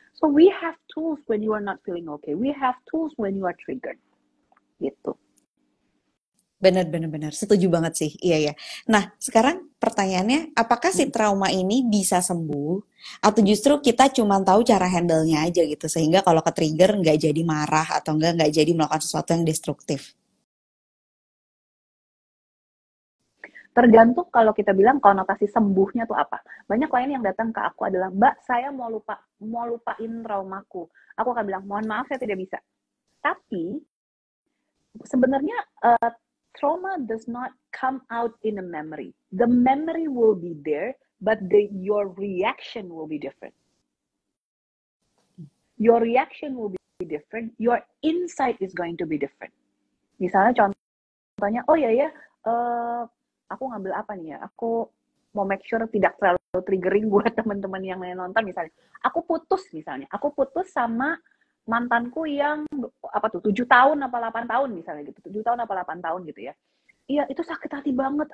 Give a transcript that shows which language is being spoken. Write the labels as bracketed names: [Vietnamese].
[English] So we have tools when you are not feeling okay. We have tools when you are triggered. [Indonesian] Gitu. Benar, benar, benar. Setuju banget sih. Iya, ya. Nah, sekarang pertanyaannya, apakah si trauma ini bisa sembuh atau justru kita cuma tahu cara handle-nya aja gitu, sehingga kalau ke-trigger nggak jadi marah atau nggak jadi melakukan sesuatu yang destruktif? Tergantung kalau kita bilang konotasi sembuhnya tuh apa. Banyak klien yang datang ke aku adalah, Mbak, saya mau lupain traumaku. Aku akan bilang, mohon maaf saya tidak bisa. Tapi sebenarnya [English] trauma does not come out in a memory. The memory will be there, but your reaction will be different. Your reaction will be different. Your insight is going to be different. [Indonesian] Misalnya contohnya, oh ya, aku ngambil apa nih ya? Aku mau make sure tidak terlalu triggering buat teman-teman yang nonton misalnya. Aku putus sama mantanku yang apa tuh 7 tahun apa 8 tahun misalnya gitu. 7 tahun apa 8 tahun gitu ya. Iya, itu sakit hati banget.